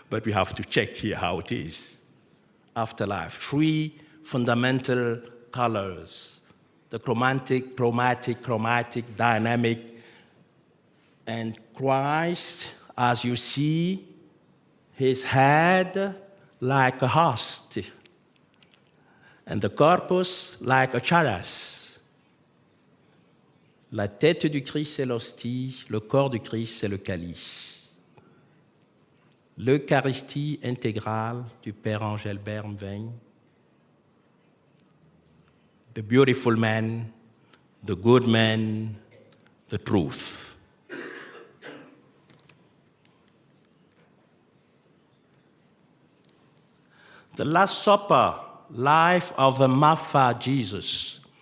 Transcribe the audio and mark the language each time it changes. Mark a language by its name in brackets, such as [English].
[English] but we have to check here how it is. Afterlife, 3 fundamental colors: the chromatic, dynamic, and Christ, as you see, his head like a host, and the corpus like a chalice. [French] La tête du Christ, c'est l'hostie, le corps du Christ, c'est le calice. L'Eucharistie intégrale du Père Engelbert Mveng. [English] The beautiful man, the good man, the truth. The Last Supper, life of the Mafa Jesus.